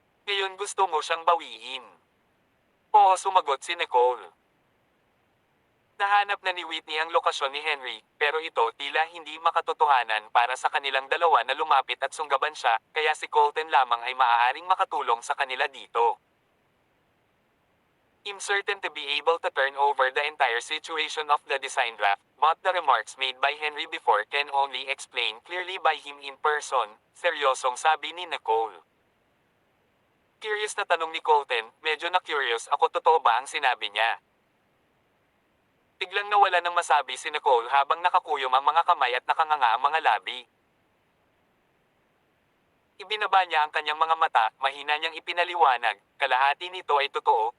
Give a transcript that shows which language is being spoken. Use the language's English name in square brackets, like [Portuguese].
[Filipino] Ngayon gusto mo siyang bawiin. Oo, sumagot si Nicole. Nahanap na ni Whitney ang lokasyon ni Henry, pero ito tila hindi makatotohanan para sa kanilang dalawa na lumapit at sunggaban siya, kaya si Colton lamang ay maaaring makatulong sa kanila dito. [English] I'm certain to be able to turn over the entire situation of the design draft, but the remarks made by Henry before can only explain clearly by him in person, [Filipino] seryosong sabi ni Nicole. Curious na tanong ni Colton, medyo na-curious ako, totoo ba ang sinabi niya? Biglang nawala ng masabi si Nicole habang nakakuyom ang mga kamay at nakanganga ang mga labi. Ibinaba niya ang kanyang mga mata, mahina niyang ipinaliwanag, kalahati nito ay totoo.